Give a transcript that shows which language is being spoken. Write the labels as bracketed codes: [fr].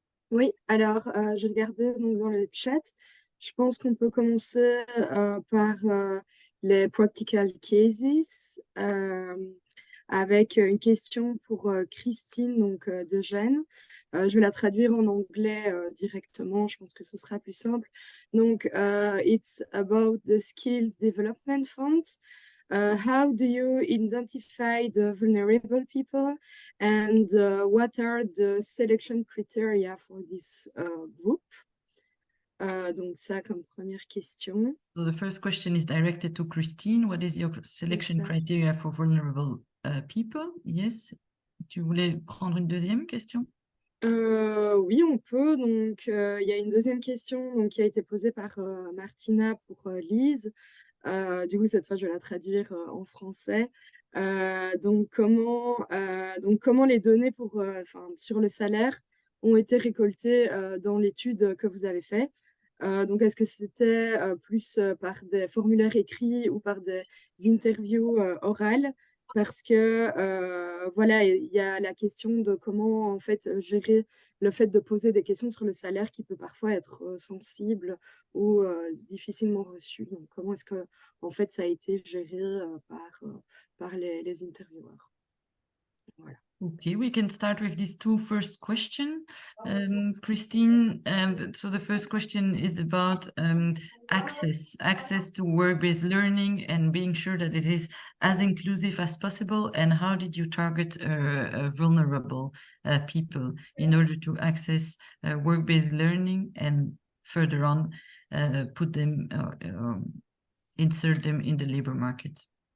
[fr] Oui, alors je regardais donc dans le chat. Je pense qu'on peut commencer par les [en] practical cases [fr] avec une question pour Christine donc, de Gênes. Je vais la traduire en anglais directement, je pense que ce sera plus simple. [en] Donc, it's about the Skills Development Fund. How do you identify the vulnerable people and what are the selection criteria for this group? [fr] Donc ça comme première question. [en] So the first question is directed to Christine. What is your selection criteria for vulnerable people? Yes. [fr] Tu voulais prendre une deuxième question? Oui, on peut. Donc, il y a une deuxième question donc, qui a été posée par Martina pour Lise. Du coup, cette fois, je vais la traduire en français. Donc, comment les données sur le salaire ont été récoltées dans l'étude que vous avez faite? Donc, est-ce que c'était plus par des formulaires écrits ou par des interviews orales? Parce que voilà, il y a la question de comment en fait gérer le fait de poser des questions sur le salaire qui peut parfois être sensible ou difficilement reçu. Donc, comment est-ce que en fait ça a été géré par les intervieweurs? Voilà. [en] Okay, we can start with these 2 first questions, Christine. And so the first question is about access to work-based learning and being sure that it is as inclusive as possible. And how did you target vulnerable people in order to access work-based learning and further on put them, insert them in the labor market?